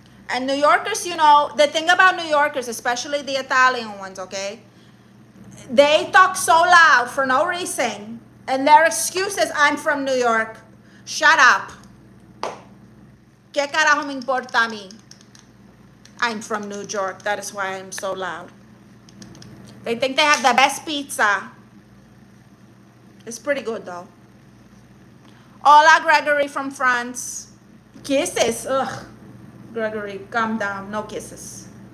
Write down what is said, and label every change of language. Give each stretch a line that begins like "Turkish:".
English: And New Yorkers, you know, the thing about New Yorkers, especially the Italian ones, okay? They talk so loud for no reason. And their excuse is, I'm from New York. Shut up.
Spanish: ¿Qué carajo me importa a mí?
English: I'm from New York. That is why I'm so loud. They think they have the best pizza. It's pretty good, though.
Spanish: Hola,
English: Gregory from France. Kisses. Ugh. Gregory, calm down. No kisses.